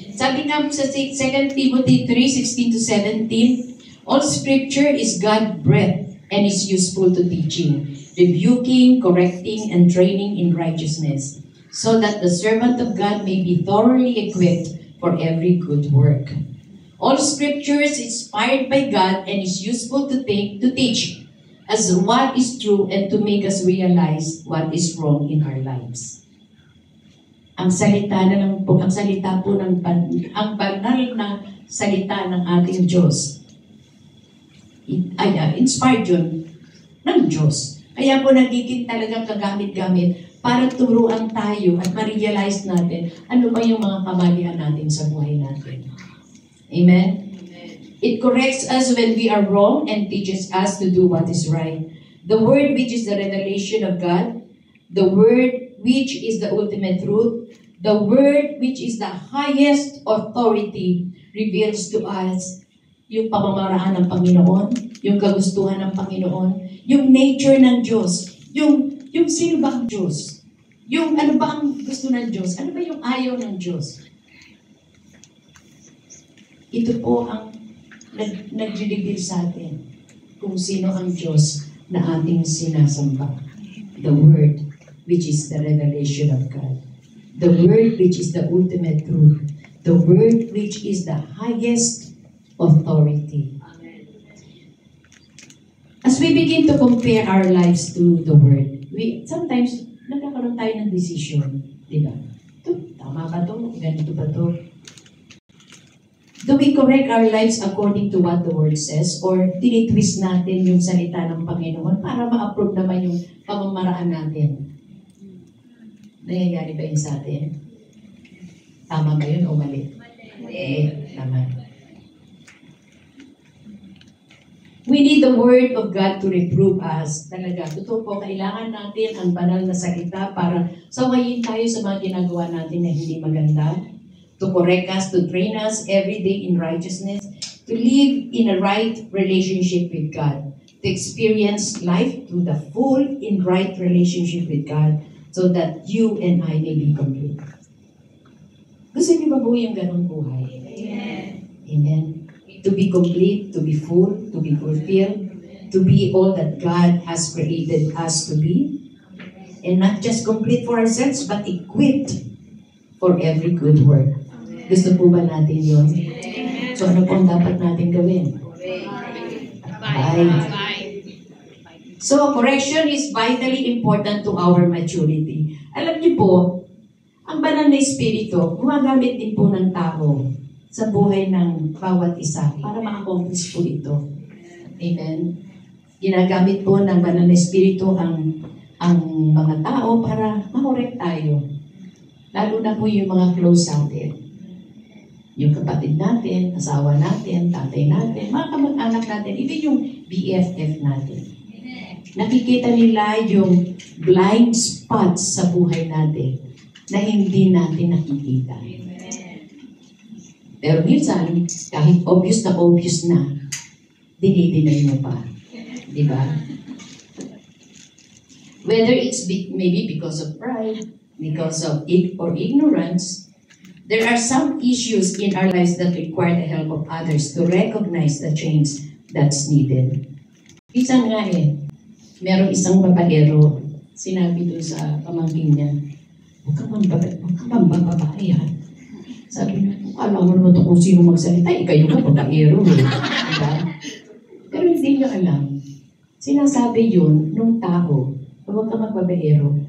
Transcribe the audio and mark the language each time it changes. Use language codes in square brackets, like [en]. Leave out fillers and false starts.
[tl] Sabi nga po sa [en] 2 Timothy 3:16-17, all scripture is God-breathed and is useful to teaching, rebuking, correcting, and training in righteousness, so that the servant of God may be thoroughly equipped for every good work. All scripture is inspired by God and is useful to teach as what is true and to make us realize what is wrong in our lives. [tl] ang salita na lang po, ang salita po ng ang banal na salita ng ating Diyos. Inspired yun ng Diyos. Kaya po nagiging talagang kagamit-gamit para turuan tayo at ma-realize natin ano ba yung mga kamalian natin sa buhay natin. Amen? [en] It corrects us when we are wrong and teaches us to do what is right. The Word which is the revelation of God, the Word which is the ultimate truth, the Word which is the highest authority, reveals to us [tl] yung pamamaraan ng Panginoon, yung kagustuhan ng Panginoon, yung nature ng Diyos, yung sino ba ang Diyos, yung ano ba ang gusto ng Diyos, ano ba yung ayaw ng Diyos. Ito po ang nag-reveal sa atin kung sino ang Diyos na ating sinasamba. [en] The Word, which is the revelation of God. The Word, which is the ultimate truth. The Word, which is the highest authority. As we begin to compare our lives to the Word, sometimes [tl] nagkakaroon tayo ng decision. Diba? Ito, tama ba ito? [en] Ganito ba ito? Do we correct our lives according to what the Word says? [tl] Or tinitwist natin yung salita ng Panginoon para ma-approve naman yung pamamaraan natin? Nangyayari ba yun sa atin? Tama ba yun o mali? Mali. Tama. [en] We need the Word of God to reprove us. [tl] Talaga, totoo po, kailangan natin ang banal na salita para sawayin tayo sa mga ginagawa natin na hindi maganda. [en] To correct us, to train us every day in righteousness, to live in a right relationship with God, to experience life to the full in right relationship with God, so that you and I may be complete. [tl] Gusto niyo ba po yung ganun buhay? Amen. Amen. [en] To be complete, to be full, to be fulfilled, to be all that God has created us to be, and not just complete for ourselves, but equipped for every good work. [tl] Gusto po ba natin yun? So ano pong dapat natin gawin? [en] So correction is vitally important to our maturity. [tl] Alam niyo po, ang banal na espiritu, gumagamit din po ng tao sa buhay ng bawat isa para ma-accomplish po ito. Amen? Ginagamit po ng banal na espiritu ang mga tao para ma-correct tayo. Lalo na po yung mga close sa atin. Yung kapatid natin, asawa natin, tatay natin, mga kamag-anak natin, even yung BFF natin. Nakikita nila yung blind spots sa buhay natin na hindi natin nakikita. Pero minsan, kahit obvious na, dinidinay mo pa. Diba? [en] Whether it's maybe because of pride, because of ignorance, there are some issues in our lives that require the help of others to recognize the change that's needed. [tl] Minsan nga merong isang babaero, sinabi doon sa pamangkin niya, huwag ka babae ha. Sabi niya, alam mo naman ito kung sino magsalita, kayo ka babaero. Diba? Pero hindi niya alam. Sinasabi yun nung tao, huwag ka magbabaero.